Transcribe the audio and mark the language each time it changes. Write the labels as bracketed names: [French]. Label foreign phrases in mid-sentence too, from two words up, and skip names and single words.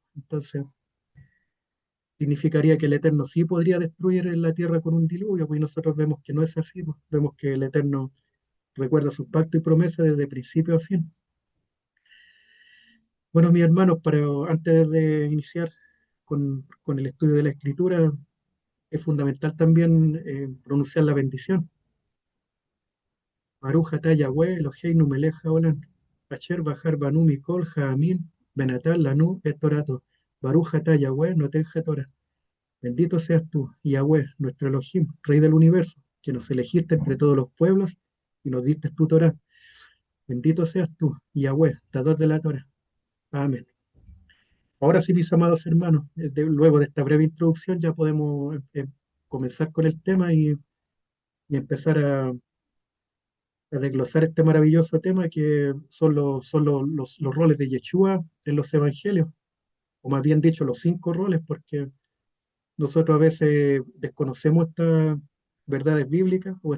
[Spanish] Entonces, significaría que el Eterno sí podría destruir la tierra con un diluvio, pues nosotros vemos que no es así, pues. Vemos que el Eterno recuerda sus pactos y promesas desde principio a fin. Bueno, mis hermanos, antes de iniciar con el estudio de la Escritura, es fundamental también pronunciar la bendición. [Hebrew] ברוך אתה יהוה אלוהינו מלך העולם, אשר בחר בנו מכל העמים, ונתן לנו את תורתו. ברוך אתה יהוה נותן תורה. [Spanish] Bendito seas tú, Yahweh, nuestro Elohim, Rey del universo, que nos elegiste entre todos los pueblos y nos diste tu Torah. Bendito seas tú, Yahweh, dador de la Torah. Amén. Ahora sí, mis amados hermanos, luego de esta breve introducción ya podemos comenzar con el tema y empezar a desglosar este maravilloso tema que son los roles de Yeshua en los evangelios, o más bien dicho, los 5 roles, porque nosotros a veces desconocemos estas verdades bíblicas